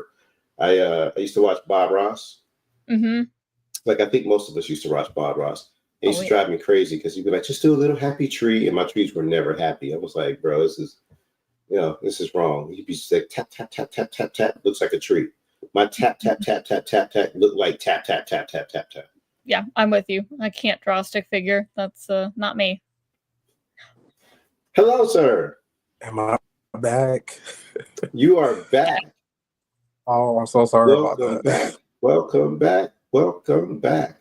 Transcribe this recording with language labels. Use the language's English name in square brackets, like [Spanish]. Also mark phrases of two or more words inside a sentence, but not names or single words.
[English] I used to watch Bob Ross. Mm-hmm. Like, I think most of us used to watch Bob Ross. It used to drive me crazy because he'd be like, just do a little happy tree. And my trees were never happy. I was like, bro, this is wrong. He'd be just like, tap, tap, tap, tap, tap, tap, looks like a tree. My tap, tap, tap, tap, tap, tap, look like tap, tap, tap, tap, tap, tap. Yeah, I'm with you. I can't draw a stick figure. That's not me. Hello, sir. Am I back? You are back. Oh, I'm so sorry about Welcome that. back. Welcome back. Welcome back.